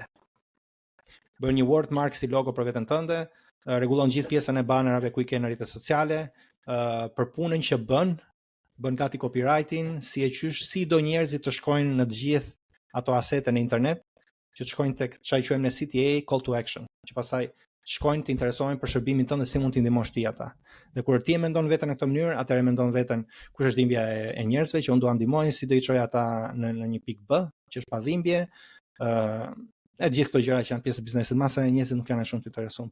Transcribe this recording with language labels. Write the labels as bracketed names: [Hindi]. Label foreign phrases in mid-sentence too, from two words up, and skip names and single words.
[Albanian] Bën një wordmark si logo për veten tënde, rregullon gjithë pjesën e banerave ku i ke në rrjetet sociale, për punën që bën gati copywriting, si e qysh, si do njerëzit të shkojnë në të gjithë ato asete në internet, që të shkojnë tek çaj quajmë në CTA, [English] call to action, [Albanian] që pastaj shkojnë të interesohen për shërbimin tënd dhe si mund t'i ndihmosh ti ata. Dhe kur ti e mendon veten në këtë mënyrë, atëherë mendon veten kush është dhimbja e njerëzve që unë dua ndihmoj, si do i çoj ata në një pikë B, që është pa dhimbje, e gjithë këto gjëra që janë pjesë e biznesit, masa e njerëzit nuk janë shumë të interesuar.